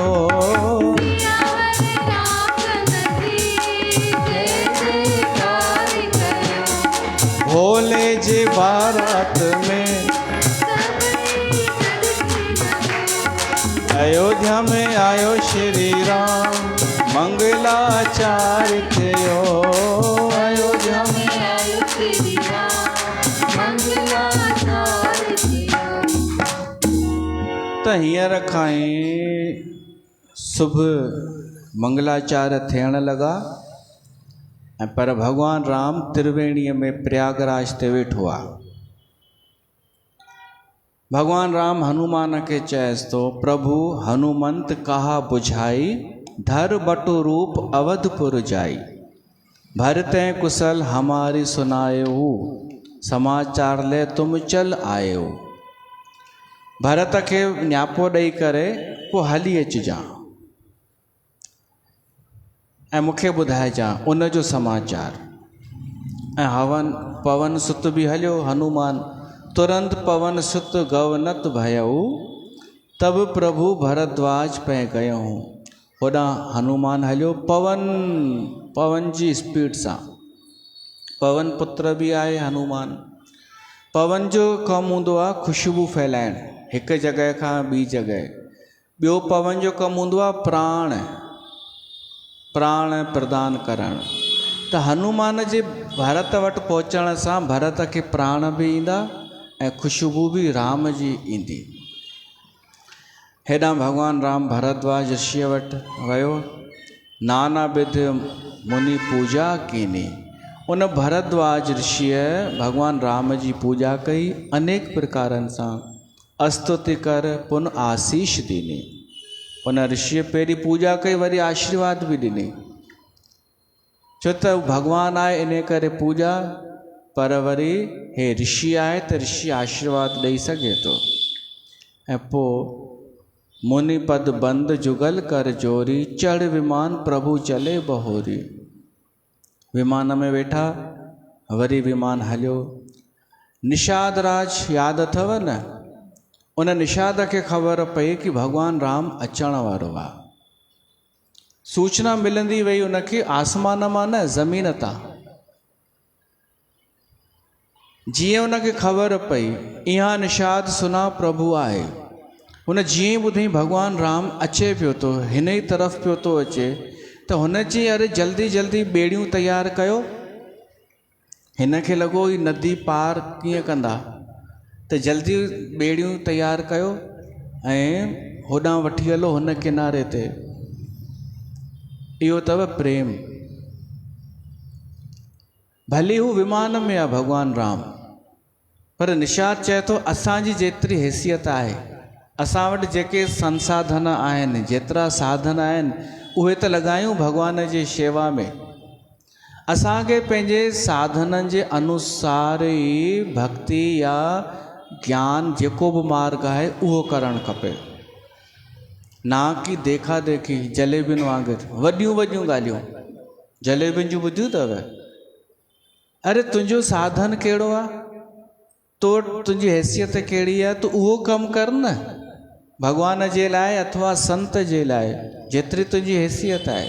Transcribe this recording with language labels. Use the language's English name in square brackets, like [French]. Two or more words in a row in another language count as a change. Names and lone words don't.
[Sindhi] सियावर रामचंद्र जी जय जयकार कयो। भोले जी बारात में, अयोध्या में आयो श्री राम, मंगलाचार थयो। अयोध्या में आयो श्री राम, मंगलाचार थयो। त हींअर खां शुभ मंगलाचार थियण लॻा, पर भगवान राम त्रिवेणीअ में प्रयागराज ते वेठो आहे। भगवान राम हनुमान के चयस तो, [Awadhi] प्रभु हनुमंत कहा बुझाई, धर बटु रूप अवधपुर जाई। भरते कुशल हमारी सुनायो, समाचार ले तुम चल आयो। [Sindhi] भरत के न्यापो ॾेई करे पोइ हली अचिजां ऐं मूंखे ॿुधाइजां उन जो समाचार। ऐं हवन पवन सुत बि हलियो। [Awadhi] हनुमान तुरंत पवन सुत गवनत भयऊ, तब प्रभु भरद्वाज पे गयऊं। [Sindhi] होॾां हनुमान हलियो पवन जी स्पीड सां। पवन पुत्र बि आहे हनुमान। पवन जो कमु हूंदो आहे ख़ुशबू फैलाइणु हिकु जॻह खां ॿी जॻह। ॿियो पवन जो कमु हूंदो आहे प्राण प्रदान करणु। त हनुमान जे भरत वटि पहुचण सां भरत खे प्राण बि ईंदा ऐं ख़ुशबू बि राम जी ईंदी। हेॾां भॻवानु राम भरद्वाज ऋषिअ वटि वियो। [Awadhi] नाना विध मुनि पूजा कीनी। [Sindhi] उन भरद्वाज ऋषिअ भॻवानु राम जी पूजा कई अनेक प्रकारनि सां। [Awadhi] स्तुति कर पुन आशीष ॾिनी। [Sindhi] उन ऋषिअ पहिरीं पूजा कई, वरी आशीर्वाद बि ॾिनी। छो त भॻवानु आहे इन करे पूजा, पर वरी हे ऋषि आहे त ऋषि आशीर्वाद ॾेई सघे थो। ऐं पोइ [Awadhi] मुनि पद बंद जुगल कर जोरी, चढ़ विमान प्रभु चले बहोरी। [Sindhi] विमान में वेठा, वरी विमान हलियो। निषाद राज यादि अथव न? उन निषाद खे ख़बर पई कि भॻवानु राम अचण वारो आहे। सूचना मिलंदी वई उनखे आसमान मां न, ज़मीन तां। जीअं उनखे ख़बर पई इहा निषाद सुना प्रभु आहे, हुन जीअं ई ॿुधई भॻवानु राम अचे पियो थो, हिन ई तरफ़ पियो थो अचे, त हुन चई अरे जल्दी जल्दी ॿेड़ियूं तयारु कयो। हिन खे लॻो ही नदी पार कीअं कंदा, त जल्दी ॿेड़ियूं तयारु कयो ऐं होॾां वठी हलो हुन किनारे ते। इहो अथव प्रेम। भले हू विमान में आहे भॻवानु राम, पर निषाद चए थो असांजी जेतिरी हैसियत आहे, असां वटि जेके संसाधन आहिनि, जेतिरा साधन आहिनि, उहे त लॻायूं भॻवान जी शेवा में। असांखे पंहिंजे साधननि जे अनुसार ई भक्ति या ज्ञान जेको बि मार्ग आहे उहो करणु खपे, ना कि देखा देखी जलेबियुनि वांगुरु वॾियूं वॾियूं ॻाल्हियूं। जलेबियुनि जूं ॿुधियूं अथव? अरे तुंहिंजो साधन कहिड़ो आहे, तो तुंहिंजी हैसियत कहिड़ी आहे, तूं उहो कमु कर न भॻवान जे लाइ अथवा संत जे लाइ, जेतिरी तुंहिंजी हैसियत आहे।